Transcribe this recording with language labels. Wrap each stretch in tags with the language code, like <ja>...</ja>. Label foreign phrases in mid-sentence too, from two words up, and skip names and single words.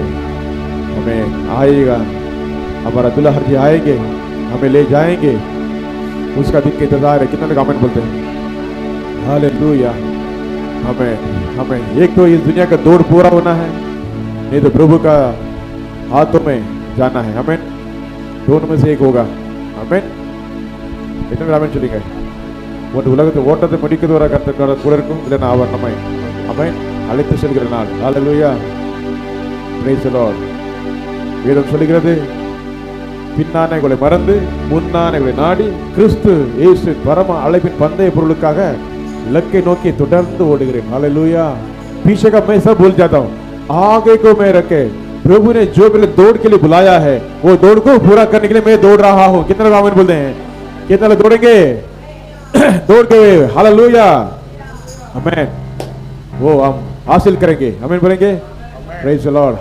<hi>हमें आएगा, हमारा दुल्हा जी आएंगे, हमें ले जाएंगे, उसका दिन का इंतजार है। कितने लोग आमेन बोलते हैं? हालेलुया। हमें एक तो इस दुनिया का दौड़ पूरा होना है, नहीं तो प्रभु का हाथों में जाना है। आमेन। दोनों में से एक होगा। आमेन। कितने लोग आमेन चलेंगे?</hi> <ta>ஒரு உலகத்தை ஓட்டத்தை முடிக்கிறது வர கர்த்தர் கூட இருக்கும், இல்லைன்னா அவர் நம்மை ஆமென் அழைத்து செல்கிற நாள். ஹalleluya.</ta> <en>praise the Lord.</en> <ta>வேதம் சொல்கிறது, பின்னானைகளை மறந்து முன்னானைகளை நாடி கிறிஸ்து இயேசு பரம அழைப்பின் பந்தய பொருளுக்காக இலக்கை நோக்கி தொடர்ந்து ஓடுகிறேன்। हालेलुया।</ta> <hi>पीछे का मैं सब भूल जाता हूँ, आगे को मैं रखे। प्रभु ने जो मेरे दौड़ के लिए बुलाया है, वो दौड़ को पूरा करने के लिए मैं दौड़ रहा हूँ। कितने लोग आमीन बोलते हैं? कितने लोग दौड़ेंगे? दौड़ के हालेलुया आमेन। वो हम हासिल करेंगे। आमीन बोलेंगे।</hi> <en>praise the Lord.</en>